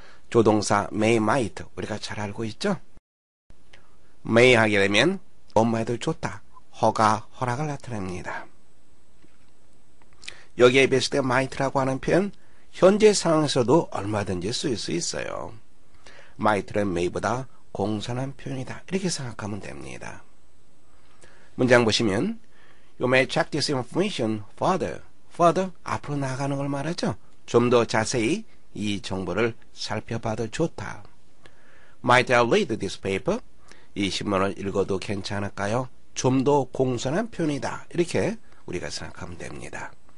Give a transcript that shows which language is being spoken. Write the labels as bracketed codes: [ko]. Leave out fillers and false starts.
[ko] 조동사 may, might 우리가 잘 알고 있죠? may 하게 되면 뭐뭐 해도 좋다, 허락을 나타냅니다. 여기에 배치된 might라고 하는 표현, 현재 상황에서도 얼마든지 쓰일 수 있어요. might는 may보다 공손한 표현이다, 이렇게 생각하면 됩니다. 문장 보시면 [en] You may check this information further. [ko] further, 앞으로 나가는 걸 말하죠. 좀 더 자세히 이 정보를 살펴봐도 좋다. [en] Might I read this paper? [ko] 이 신문을 읽어도 괜찮을까요? 좀 더 공손한 표현이다, 이렇게 우리가 생각하면 됩니다.